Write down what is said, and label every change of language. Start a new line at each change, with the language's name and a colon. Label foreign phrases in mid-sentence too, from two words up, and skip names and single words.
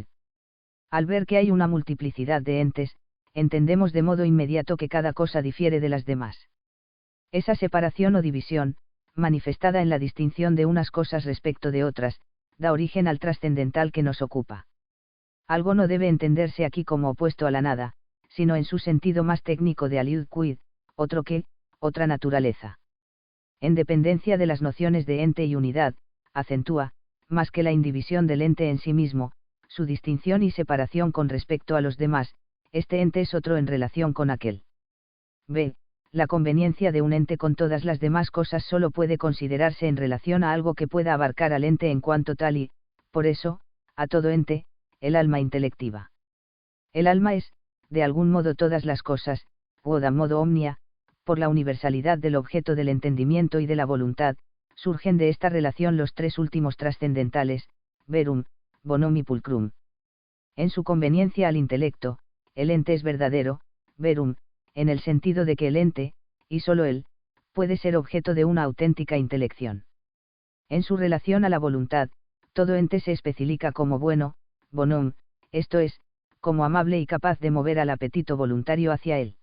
Spanish: Al ver que hay una multiplicidad de entes, entendemos de modo inmediato que cada cosa difiere de las demás. Esa separación o división, manifestada en la distinción de unas cosas respecto de otras, da origen al trascendental que nos ocupa. Algo no debe entenderse aquí como opuesto a la nada, sino en su sentido más técnico de
Latin: aliud quid,
Spanish: otro que, otra naturaleza. En dependencia de las nociones de ente y unidad, acentúa, más que la indivisión del ente en sí mismo, su distinción y separación con respecto a los demás, este ente es otro en relación con aquel. B. La conveniencia de un ente con todas las demás cosas solo puede considerarse en relación a algo que pueda abarcar al ente en cuanto tal y, por eso, a todo ente, el alma intelectiva. El alma es, de algún modo todas las cosas, o
Latin: da modo omnia,
Spanish: por la universalidad del objeto del entendimiento y de la voluntad, surgen de esta relación los tres últimos trascendentales,
Latin: verum, bonum y pulcrum.
Spanish: En su conveniencia al intelecto, el ente es verdadero, verum, en el sentido de que el ente, y sólo él, puede ser objeto de una auténtica intelección. En su relación a la voluntad, todo ente se especifica como bueno, bonum, esto es, como amable y capaz de mover al apetito voluntario hacia él.